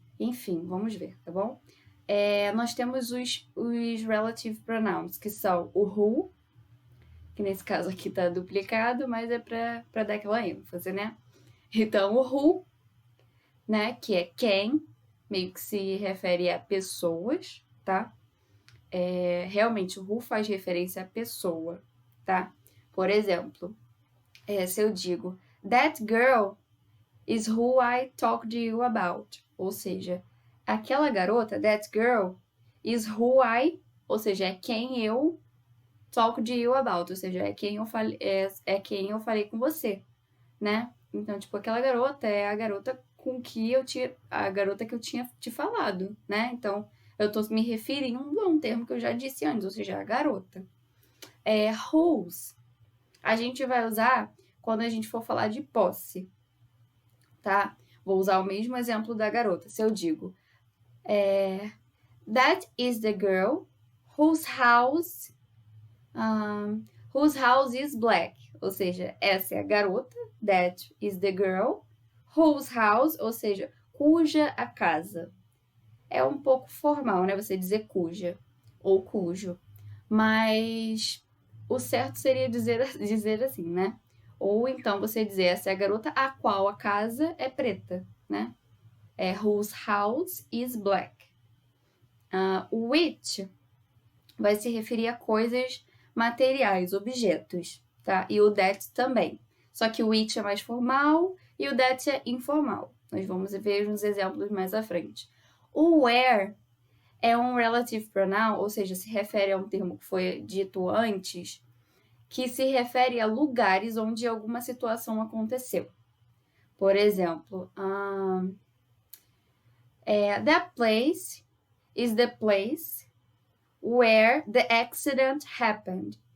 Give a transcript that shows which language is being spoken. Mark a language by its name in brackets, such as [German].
[Portuguese] Enfim, vamos ver, tá bom? Nós temos os relative pronouns, que são o who, que nesse caso aqui tá duplicado, mas é para dar aquela ênfase, né? Então, o who, né, que é quem, meio que se refere a pessoas, tá? Realmente, o who faz referência a pessoa, tá? Por exemplo, se eu digo [English] That girl is who I talked to you about. [Portuguese] Ou seja, aquela garota, [English] that girl, is who I, [Portuguese] ou seja, é quem eu [English] talk to you about, [Portuguese] ou seja, é quem eu falei com você, né? Então, tipo, aquela garota é a garota a garota que eu tinha te falado, né? Então, eu tô me referindo a um termo que eu já disse antes, ou seja, a garota. Whose, a gente vai usar quando a gente for falar de posse, tá? Vou usar o mesmo exemplo da garota. Se eu digo, [English] that is the girl whose house, whose house is black. [Portuguese] Ou seja, essa é a garota, that is the girl, whose house, ou seja, cuja a casa. É um pouco formal, né? Você dizer cuja ou cujo. Mas o certo seria dizer assim, né? Ou então você dizer essa é a garota a qual a casa é preta, né? [English] Whose house is black. [Portuguese] Which vai se referir a coisas materiais, objetos, tá? E o that também. Só que o which é mais formal e o that é informal. Nós vamos ver uns exemplos mais à frente. O where é um relative pronoun, ou seja, se refere a um termo que foi dito antes, que se refere a lugares onde alguma situação aconteceu. Por exemplo, [English] that place is the place where the accident happened.